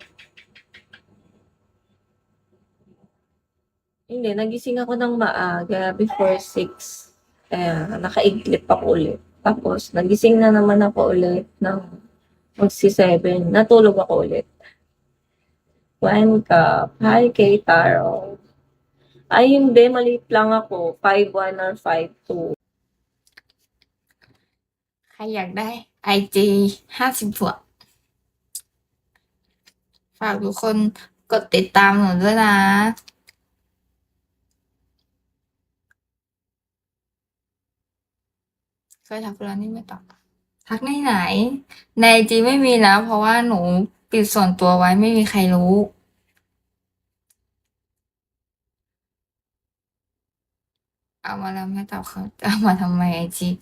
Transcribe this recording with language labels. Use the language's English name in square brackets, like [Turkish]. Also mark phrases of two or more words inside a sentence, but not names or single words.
[Filipino] Hindi, nagising ako ng maaga before 6. Kaya nakaiglip ako ulit. Tapos, nagising na naman ako ulit ng magsi-7. Natulog ako ulit. [English] One cup. [Filipino] Hi, Kay Taro. Ay, hindi. Maliit lang ako. 5'1 or 5'2. [Thai] ใครอยากได้ IG 50 บวก ฝากทุกคนกดติดตามหนูด้วยนะ เคยทักไปแล้วนี่ไม่ตอบ ทักในไหน ใน IG ไม่มีนะ เพราะว่าหนูปิดส่วนตัวไว้ไม่มีใครรู้ เอามาแล้วไม่ตอบเขาจะเอามาทำไม IG